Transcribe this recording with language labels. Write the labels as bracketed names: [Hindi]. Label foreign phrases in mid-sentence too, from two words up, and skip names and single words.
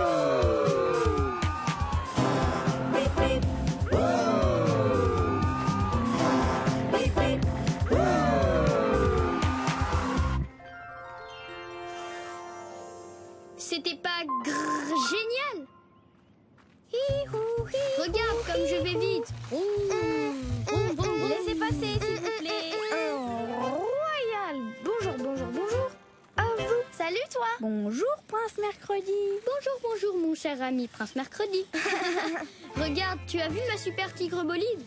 [French] Bip bip. Bip bip. C'était pas génial? Hi-hou, hi-hou. Regarde comme je vais vite. Vroom, vroom, vroom. Laissez passer, s'il vous plaît. Royal. Bonjour, bonjour, bonjour. À vous. Salut, toi. Bonjour, Prince Mercredi. Bonjour, bonjour, mon cher ami Prince Mercredi. Regarde, tu as vu ma super tigre bolide?